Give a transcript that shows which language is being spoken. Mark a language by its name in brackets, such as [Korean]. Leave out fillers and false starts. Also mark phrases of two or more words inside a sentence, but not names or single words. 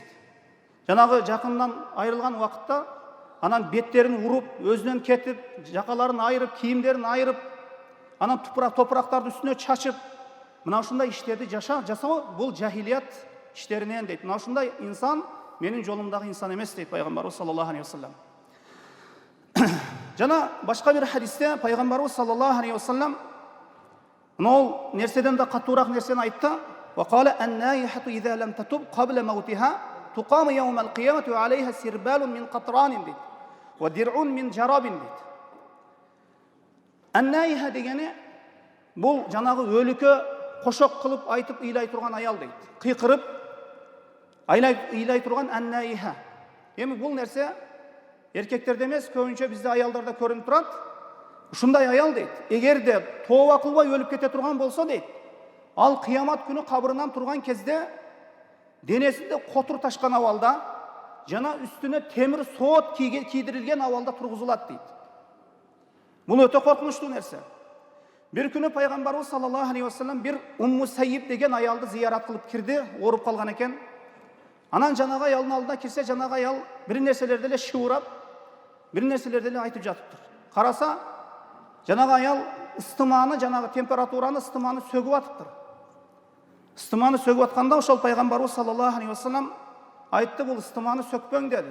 [Kyrgyz] Жанагы жакындан айрылган убакытта анан беттерин уруп, өзүнөн кетип, жакаларын айырып, кийимдерин айырып, анан топурактарды үстүнө чачып, мына ушундай иштерди жасоо бул жахилият иштеринен дейт. Мына ушундай инсан менин жолумдагы инсан эмес дейт пайгамбарыбыз [Arabic] صلى الله عليه وسلم. [Kyrgyz] Жана башка бир хадисте пайгамбарыбыз [Arabic] صلى الله عليه وسلم [Kyrgyz] мынау нерседен да катуураак нерсени айтты. [Arabic] وقال النائحة إذا لم تتب قبل موتها تقام يوم القيامة وعليها سربال من قطران дейт. ودرع من جرب дейт. [Kyrgyz] Ан-наиха дегени бул жанагы өлүккө кошок кылып айтып ыйлай турган аял дейт. Кыйкырып ыйлай турган ан-наиха. Эми бул нерсе эркектерде эмес, көбүнчө бизде аялдарда көрүнүп турат. Ушундай аял дейт. Эгерде тооба кылбай өлүп кете турган болсо дейт, ал кыямат күнү кабырынан турган кезде денесинде котур ташкан абалда жана үстүнө темир соот кийдирилген абалда тургузулат дейт. Бул өтө коркунучтуу нерсе. Бир күнү пайгамбарыбыз [Arabic] صلى الله عليه وسلم [Kyrgyz] бир Умму Сайиб деген аялды зыярат кылып кирди, ооруп калган экен. Анан жанагы аялдын алдына кирсе, жанагы аял бир нерселерди эле шыбырап, бир нерселерди эле айтып жатыптыр. Караса, жанагы аял ыстыманы, жанагы температураны, ыстыманы сөгүп атыптыр. Ыстыманы сөгүп атканда ошол пайгамбарыбыз [Arabic] صلى الله عليه وسلم [Kyrgyz] айтты: "Бул ыстыманы сөкпөң" деди.